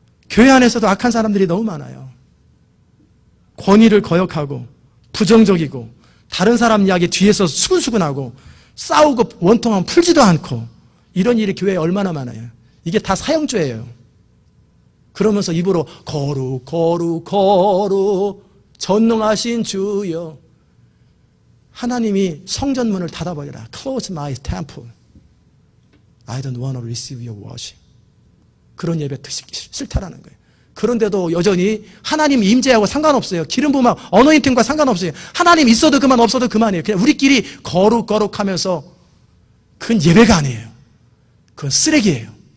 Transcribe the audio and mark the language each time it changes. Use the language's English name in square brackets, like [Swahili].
[Korean] 교회 안에서도 악한 사람들이 너무 많아요. 권위를 거역하고 부정적이고 다른 사람 이야기 뒤에서 수근수근하고 싸우고 원통하면 풀지도 않고 이런 일이 교회에 얼마나 많아요. 이게 다 사형죄예요. 그러면서 입으로 거룩 거룩 거룩 전능하신 주여, 하나님이 성전문을 닫아버리라. [English] Close my temple. I don't want to receive your worship. [Korean] 그런 예배 듣기 싫다라는 거예요. 그런데도 여전히 하나님 임재하고 상관없어요. 기름 부음, 어노인팅과 상관없어요. 하나님 있어도 그만 없어도 그만이에요. 그냥 우리끼리 거룩거룩하면서 그건 예배가 아니에요. 그건 쓰레기예요.